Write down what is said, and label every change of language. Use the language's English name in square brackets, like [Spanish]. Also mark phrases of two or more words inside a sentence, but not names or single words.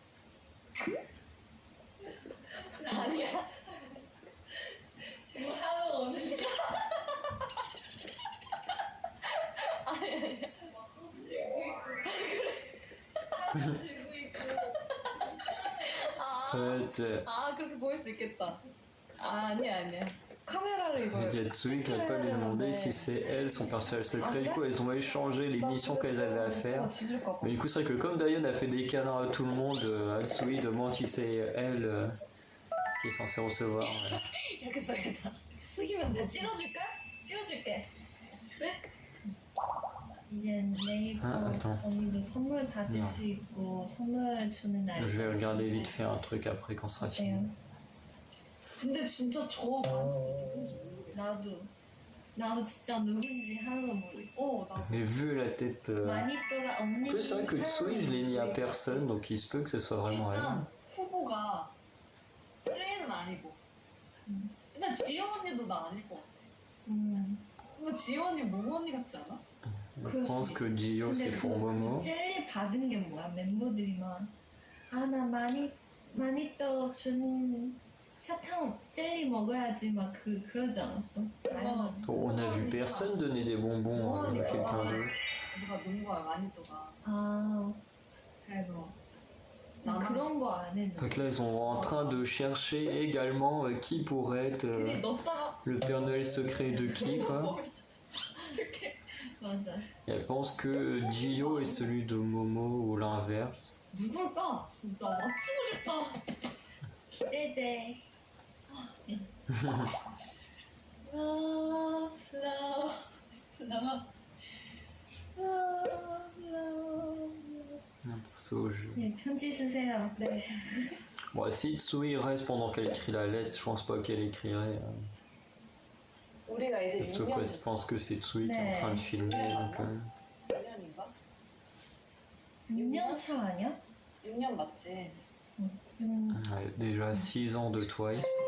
[Korean] 아니야. 지금 하러 오는 줄 아니야. 막꽃 쥐고 있고 그래 사람 쥐고 있고 아, [French] peut-être. [Korean] 아 그렇게 보일 수 있겠다. 아 아니야. 카메라를 이거. [French] Il y a Tsui qui n'arrête pas de lui demander si c'est elle son personnage secret. Du coup, elles ont échangé les missions qu'elles avaient à faire. Mais du coup, c'est vrai que comme Dayon a fait des câlins à tout le monde, Tsui demande si c'est elle qui est censée recevoir. [Korean] 이렇게 써야겠다. 숙이면 내가 되지. 찍어줄게. 이제 내일 아, attends. 언니도 선물 받을 수 있고 선물 주는 [French] Je [Korean] 날이 [French] vais regarder vite fait un truc après quand ça sera fini. [Korean] 근데 진짜 저 많이 누군지 모르겠어. 나도 진짜 누군지 하나도 모르겠어. 나. [French] Mais vu la tête. [Korean] 마니또가 [French] En [Korean] 언니 [French] plus, c'est vrai que Tsui, je l'ai mis à personne, donc il se peut que ce soit vraiment elle. [Korean] 일단 후보가 쯔이는 아니고 일단 지영 언니도 나 아닐 것 같아. 뭔가 지영 언니 모모 언니 같지 않아? [French] Je pense que Gio c'est pour Momo. [Korean] 젤리 받은 게 뭐야? 멤버들이만 나 마니또 준 사탕 젤리 먹어야지 막 그러지 않았어? 아니면 [French] On a vu personne donner des bonbons à quelqu'un d'autre. [Korean] 누가 논 거야 마니또가. 아 그래서 그런 거 안 했는데. [French] Donc là, ils sont en train de chercher également qui pourrait être [Korean] 괜히 넣다가 [French] le Père Noël secret de qui, quoi. [Korean] 어떡해. 맞아. Et elle pense que Gio est celui de Momo ou l'inverse. 누굴까? 진짜 맞히고 싶다. 기대돼. [French] Un perso au jeu. [Korean] 네, 편지 쓰세요. 네. [French] Bon, si Tsui reste pendant qu'elle écrit la lettre, je pense pas qu'elle écrirait. [Korean] 우리가 이제 [French] Sauf que je pense que c'est Tsui qui est en train de filmer. Donc, [Korean] 6년인가? 6년 차 아니야? 6년 맞지? [French] ouais, déjà 6 ans de Twice.